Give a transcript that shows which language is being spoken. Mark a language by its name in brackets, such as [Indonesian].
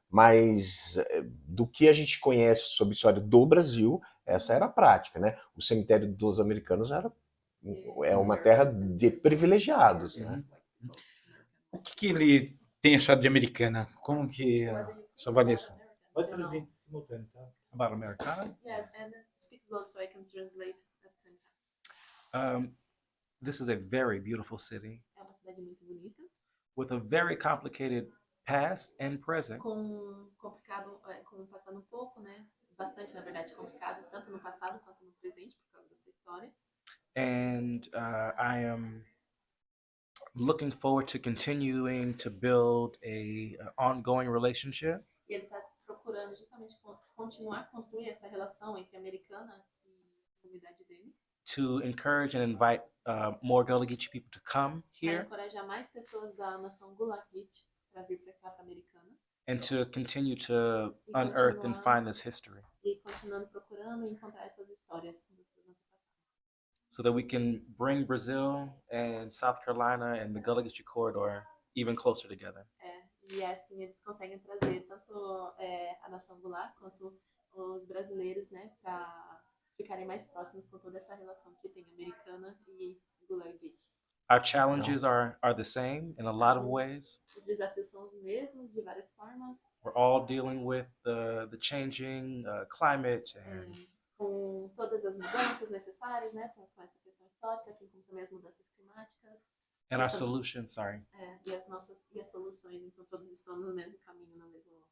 [Portuguese] Mas do que a gente conhece sobre a história do Brasil, essa era a prática, né? O cemitério dos americanos é uma terra de privilegiados, né? O que ele tem achado de Americana? Como que sua avaliação? Pode traduzir simultâneo, tá? [English] About Americana? Yes, and speak slow so I can translate at the same time. This is a very beautiful city [Portuguese] É uma cidade muito bonita, [English] with a very complicated past and present. [Portuguese] com passado um pouco, né? Bastante, na verdade, complicado, tanto no passado quanto no presente, por causa dessa história. [English] And I am looking forward to continuing to build a ongoing relationship. [Portuguese] E ele está procurando justamente continuar a construir essa relação entre a Americana e a comunidade dele. [English] To encourage and invite more Gullah Geechee people to come [Portuguese] Para [English] here [Portuguese] encorajar mais pessoas da nação Gullah Geechee para vir para cá, para a Americana. [English] and to continue to unearth and find this history. [Portuguese] E continuando procurando e encontrar essas histórias dos seus antepassados. [English] so that we can bring Brazil and South Carolina and the Gullah Geechee corridor even closer together. [Portuguese] E assim eles conseguem trazer tanto a nação Goulart quanto os brasileiros, né, para ficarem mais próximos com toda essa relação que tem americana e Gullah Geechee. [English] Our challenges are the same in a lot of ways. [Portuguese] Os desafios são os mesmos de várias formas. [English] We're all dealing with the changing climate and [Portuguese] Com todas as mudanças necessárias, né, com essa questão histórica, assim como também as mudanças climáticas. [English] our solutions, [Portuguese] E as soluções, então todos estão no mesmo caminho, no mesmo.